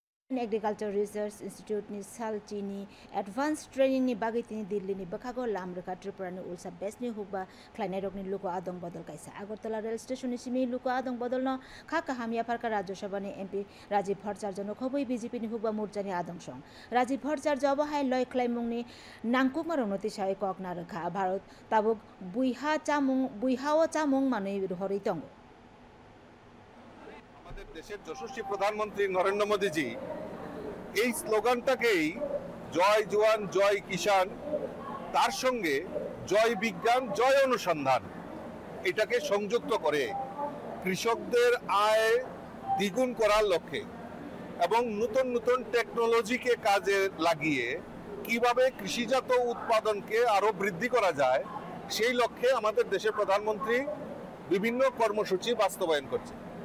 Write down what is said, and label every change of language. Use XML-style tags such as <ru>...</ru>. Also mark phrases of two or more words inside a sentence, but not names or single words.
<trp>एग्रिकल्चर रिसर्च इन्स्टिट्युटनि सालचिनि एडभान्स ट्रेनिंनि बागै तिनि दिल्लीनि बखागो लामरेखा त्रिपुरानि उल्सा बेसनि हुकबा ख्लाइनाय रकनि लुको आदं बदल कायसा আগরতলা रेल स्टेशननि सिमि लुको आदं बदल न खा काहामिया फारका राज्यसभानि एमपि राजीव भट्टाचार्य खबै बिजेपिनि हुकबा मोर्चानि आदं सं राजीव भट्टाचार्य अबहाय लय ख्लाइमुंनि नांकुमा रंनति साय ककना रखा भारत ताबुक बुइहाओ चामुं मानै हरै दं</trp> <bn>আমাদের দেশের যশস্বী প্রধানমন্ত্রী নরেন্দ্র মোদীজি এই স্লোগানটাকেই জয় জওয়ান জয় কিষাণ তার সঙ্গে জয় বিজ্ঞান জয় অনুসন্ধান এটাকে সংযুক্ত করে কৃষকদের আয় দ্বিগুণ করার লক্ষ্যে এবং নতুন নতুন টেকনোলজিকে কাজে লাগিয়ে কিভাবে কৃষিজাত উৎপাদনকে আরো বৃদ্ধি করা যায় সেই লক্ষ্যে আমাদের দেশের প্রধানমন্ত্রী বিভিন্ন কর্মসূচি বাস্তবায়ন করছে।</bn>